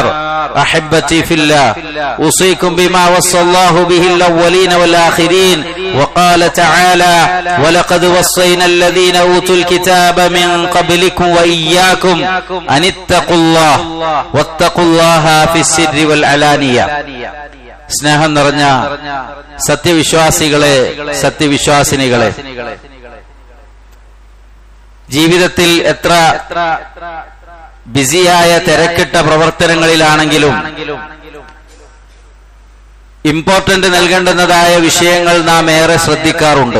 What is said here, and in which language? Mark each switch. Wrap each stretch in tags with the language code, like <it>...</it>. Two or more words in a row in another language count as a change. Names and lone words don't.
<ar>أحبتي في الله أوصيكم بما وصى الله به الأولين والآخرين وقال تعالى ولقد وصينا الذين أوتوا الكتاب من قبلكم وإياكم أن اتقوا الله واتقوا الله في السر والعلانية.</ar> <ml>സ്നേഹം നിറഞ്ഞ സത്യവിശ്വാസികളെ, സത്യവിശ്വാസിനികളെ, ജീവിതത്തിൽ എത്ര ബിസിയായ തിരക്കിട്ട പ്രവർത്തനങ്ങളിലാണെങ്കിലും ഇമ്പോർട്ടന്റ് നൽകേണ്ടുന്നതായ വിഷയങ്ങൾ നാം ഏറെ ശ്രദ്ധിക്കാറുണ്ട്.</ml>